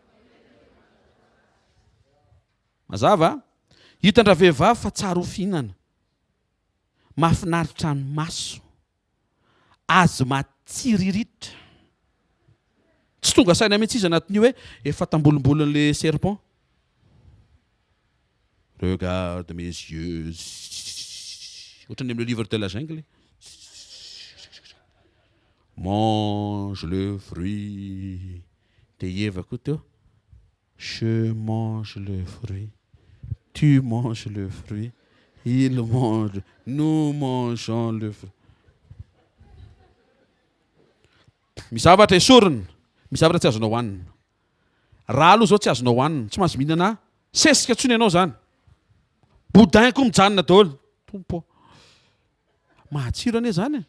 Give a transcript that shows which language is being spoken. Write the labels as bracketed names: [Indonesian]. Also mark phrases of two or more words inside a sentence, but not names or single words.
[Malagasy] Mazava? Hitandra vehivavy fa tsara ho fihinana. Mahafinaritra ny maso. Azo matsiriritra. tsy tonga saina mihitsy izy anatin'io hoe efa tambolombolon'le serpent. [French] Regarde mes yeux. [Malagasy] Ohatran'ny amin'le [French] livre de la jungle. Mange le fruit. [Malagasy] Dia Eva koa teo. [French] Je mange le fruit. Tu manges le fruit. Il mange. Nous mangeons le fruit. [Malagasy] Misy zavatra esorina. Misy zavatra tsy azonao hohanina. Raha aloha zao tsy azonao hohanina. Tsy maintsy mihinana sesika tsony ianao zany. Boudin koa mijanona daholo. Tompo. Mahatsiro ane zany.